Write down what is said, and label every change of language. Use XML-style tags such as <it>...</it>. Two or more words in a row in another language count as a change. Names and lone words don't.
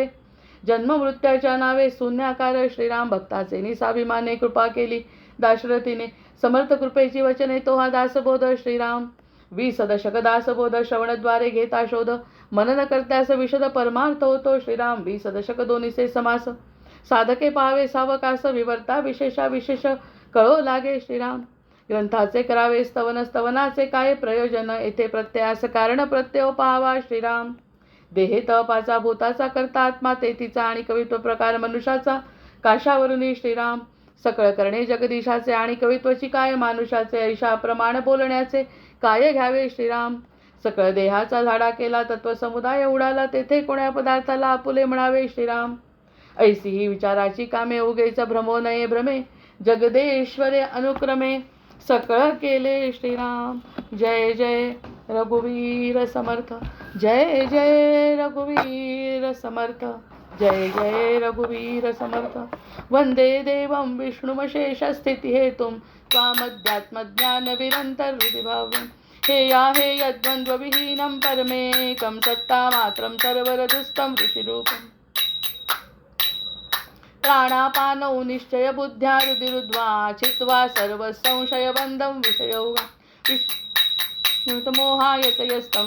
<mr>जन्म मृत्यूच्या नावे शून्याकार श्रीराम, भक्ताचे निसाभिमाने कृपा केली दाशरथीने. समर्थ कृपेची वचने तो हा दासबोध श्रीराम. 20 दशक दासबोध श्रवणद्वारे घेता शोध, मनन करत्यास विशद परमार्थ होतो श्रीराम. 20 दशक दोन्हीचे समास, साधके पाहावे सावकास, विवर्ता विशेषा विशेष कळो लागे श्रीराम. ग्रंथाचे करावे स्तवन, स्तवनाचे काय प्रयोजन, येथे प्रत्ययास कारण प्रत्यय पाहावा श्रीराम. देहे तपाचा भूताचा करता आत्मा तेथीचा, आणि कवित्व प्रकार मनुष्याचा काशावरुनी श्रीराम. सकळ करणे जगदीशाचे, आणि कवित्वची काय मानुषाचे, ऐशा प्रमाण बोलण्याचे काय घ्यावे श्रीराम. सकळ देहाचा झाडा केला तत्वसमुदाय उडाला, तेथे कोण्या पदार्थाला आपुले म्हणावे श्रीराम. ऐसी ही विचाराची कामे उगेच भ्रमो नये भ्रमे, जगदेश्वरे अनुक्रमे सकळ केले श्रीराम. जय जय रघुवीर समर्थ, जय जय रघुवीर समर्थ, जय जय रघुवीर समर्थ.</mr> <sa>वंदे देवं विष्णुमशेषस्थितिहेतुं, त्वामध्यात्मज्ञानविरन्तहृदिभाव्यं. हेयाहे यद्वन्द्वविहीनं परमेकं, सत्तामात्रं सर्वरदुस्तं ऋषिरूपम्. प्राणापानौ निश्चय बुद्ध्या रुधिरुद्ध्वा, छित्त्वा सर्वसंशयबन्धं विषयोगमोहायतयस्तं.</sa>